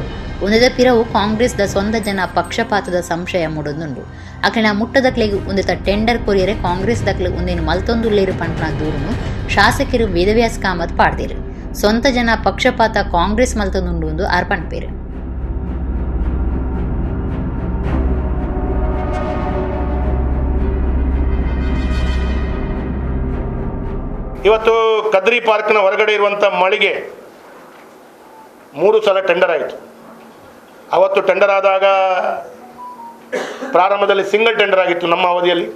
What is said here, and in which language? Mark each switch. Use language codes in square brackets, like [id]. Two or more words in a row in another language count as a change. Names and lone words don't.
[tcy] ಒಂದದ ಪಿರವು ಕಾಂಗ್ರೆಸ್ದ ಸ್ವಂತ ಜನ ಪಕ್ಷಪಾತದ ಸಂಶಯ ಮೂಡೊಂದುಂಡು. ಅಕಲಿನ ಮುಟ್ಟದಕ್ಲೆಗ್ ಒಂದೆತ ಟೆಂಡರ್ ಕೊರಿಯರೆ ಕಾಂಗ್ರೆಸ್ ದಕ್ಲೆ ಒಂದೇನು ಮಲ್ತೊಂದುಲ್ಲೇರು ಪಂಪನ ದೂರುನು ಶಾಸಕರು ವೇದವ್ಯಾಸ ಕಾಮತ್ ಪಾಡ್ದೇರು. ಸ್ವಂತ ಜನ ಪಕ್ಷಪಾತ ಕಾಂಗ್ರೆಸ್ ಮಲ್ತೊಂದುಂಡು ಒಂದು ಅರ್ಪಣ್ ಪೇರು. [kn] ಇವತ್ತು ಕದ್ರಿ ಪಾರ್ಕ್ನ ಹೊರಗಡೆ ಇರುವಂಥ ಮಳಿಗೆ 3 ಸಲ ಟೆಂಡರ್ ಆಯಿತು. ಅವತ್ತು ಟೆಂಡರ್ ಆದಾಗ ಪ್ರಾರಂಭದಲ್ಲಿ ಸಿಂಗಲ್ ಟೆಂಡರ್ ಆಗಿತ್ತು ನಮ್ಮ ಅವಧಿಯಲ್ಲಿ.